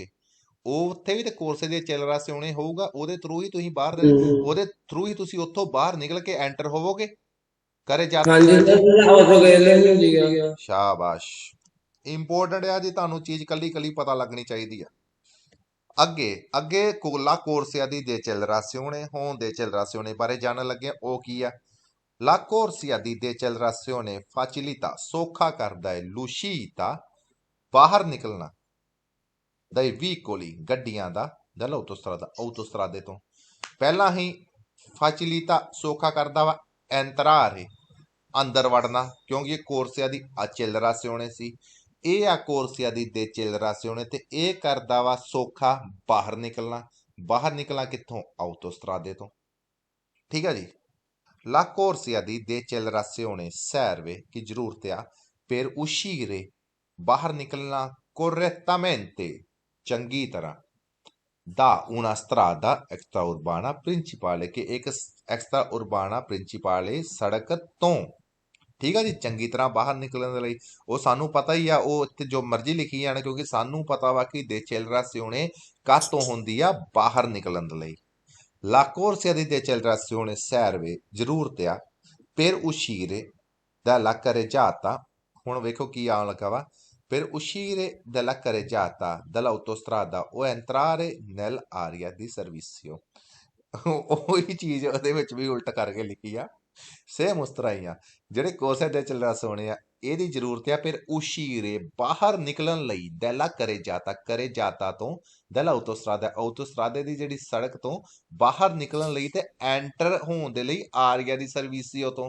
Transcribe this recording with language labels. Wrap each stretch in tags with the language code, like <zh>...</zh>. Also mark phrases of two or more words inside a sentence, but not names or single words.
<pa>ਉਹ ਉੱਥੇ ਵੀ ਤੇ</pa> <it>corsia di decelerazione</it> <pa>ਹੋਊਗਾ, ਉਹਦੇ ਥਰੂ ਹੀ ਤੁਸੀਂ ਬਾਹਰ ਉਹਦੇ ਥਰੂ ਹੀ ਤੁਸੀਂ ਉੱਥੋਂ ਬਾਹਰ ਨਿਕਲ ਕੇ ਐਂਟਰ ਹੋਵੋਗੇ ਕਰੇ ਜਾਤਾ ਹਾਂਜੀ ਸਾਹਿਬ। ਸਰ ਆਟੋ ਗੇਲੇ ਹੁੰਦੀ ਆ। ਸ਼ਾਬਾਸ਼, ਇੰਪੋਰਟੈਂਟ ਆ ਜੀ, ਤੁਹਾਨੂੰ ਚੀਜ਼ ਕੱਲੀ ਕੱਲੀ ਪਤਾ ਲੱਗਣੀ ਚਾਹੀਦੀ ਆ। ਅੱਗੇ ਅੱਗੇ</pa> <it>La Corsia di decelerazione</it> <pa>ਬਾਰੇ ਜਾਣਨ ਲੱਗੇ। ਉਹ ਕੀ ਆ?</pa> <it>La corsia di decelerazione facilita,</it> <pa>ਸੌਖਾ ਕਰਦਾ ਹੈ l'uscita, ਬਾਹਰ ਨਿਕਲਣਾ,</pa> <it>dai veicoli,</it> <pa>ਗੱਡੀਆਂ ਦਾ, autostrade ਤੋਂ। ਪਹਿਲਾਂ ਹੀ facilita, ਸੌਖਾ ਕਰਦਾ ਵਾ entrare, ਅੰਦਰ ਵੜਨਾ, ਕਿਉਂਕਿ ਇਹ</pa> <it>corsia di accelerazione</it> <pa>ਸੀ। ਇਹ ਆ</pa> <it>corsia di decelerazione,</it> <pa>ਤੇ ਇਹ ਕਰਦਾ ਵਾ ਸੌਖਾ ਬਾਹਰ ਨਿਕਲਣਾ। ਬਾਹਰ ਨਿਕਲਣਾ ਕਿੱਥੋਂ? ਆਟੋਸਟਰਾਦੇ ਤੋਂ। ਠੀਕ ਆ ਜੀ।</pa> <it>La corsia di decelerazione serve,</it> <pa>ਕੀ ਜ਼ਰੂਰਤ ਆ,</pa> <it>per uscire,</it> <pa>ਬਾਹਰ ਨਿਕਲਣਾ, correttamente, ਚੰਗੀ ਤਰ੍ਹਾਂ,</pa> <it>da una strada extraurbana principale,</it> <pa>ਕਿ ਇੱਕ</pa> <it>extraurbana principale</it> <pa>ਸੜਕ ਤੋਂ। ਠੀਕ ਆ ਜੀ, ਚੰਗੀ ਤਰ੍ਹਾਂ ਬਾਹਰ ਨਿਕਲਣ ਦੇ ਲਈ। ਉਹ ਸਾਨੂੰ ਪਤਾ ਹੀ ਆ, ਉਹ ਇੱਥੇ ਜੋ ਮਰਜ਼ੀ ਲਿਖੀ ਜਾਣ, ਕਿਉਂਕਿ ਸਾਨੂੰ ਪਤਾ ਵਾ ਕਿ decelerazione ਕਾਹਤੋਂ ਹੁੰਦੀ ਆ? ਬਾਹਰ ਨਿਕਲਣ ਦੇ ਲਈ।</pa> <it>La corsia di decelerazione serve,</it> <pa>ਜ਼ਰੂਰਤ ਆ,</pa> <it>per uscire dalla carreggiata,</it> <pa>ਹੁਣ ਵੇਖੋ ਕੀ ਆਉਣ ਲੱਗਾ ਵਾ,</pa> <it>per uscire dalla carreggiata dall'autostrada o entrare nell'area di servizio।</it> <pa>ਉਹੀ ਚੀਜ਼ ਉਹਦੇ ਵਿੱਚ ਵੀ ਉਲਟ ਕਰਕੇ ਲਿਖੀ ਆ, ਸੇਮ ਉਸ ਤਰ੍ਹਾਂ ਹੀ ਆ। ਜਿਹੜੇ ਕੋਰਸੇ ਦੇ ਚੱਲਣੇ ਆ, ਇਹਦੀ ਜ਼ਰੂਰਤ ਆ ਫਿਰ uscire, ਬਾਹਰ ਨਿਕਲਣ ਲਈ,</pa> <it>della carreggiata</it> <pa>ਤੋਂ,</pa> <it>della autostrada</it> <pa>ਦੀ ਜਿਹੜੀ ਸੜਕ ਤੋਂ ਬਾਹਰ ਨਿਕਲਣ ਲਈ, ਤੇ ਐਂਟਰ ਹੋਣ ਦੇ ਲਈ</pa> <it>area di servizio</it> <pa>ਤੋਂ।</pa>